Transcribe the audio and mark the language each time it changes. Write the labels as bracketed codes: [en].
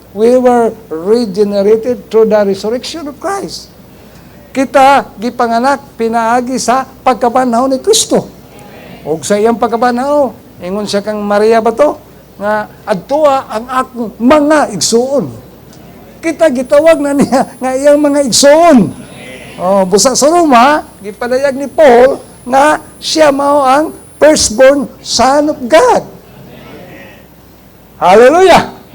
[en] We were regenerated through the resurrection of Christ. [ceb] Kita gipanganak pinaagi sa pagkabanhaw ni Kristo. Og sa iyang pagkabanhaw, ingon siya kang Maria ba to? Nga adtua ang akong mga igsuon. Kita gitawag na niya nga iyang mga igsuon. Busa sa Roma, gipadayag ni Paul nga siya mao ang [en] firstborn son of God. Hallelujah!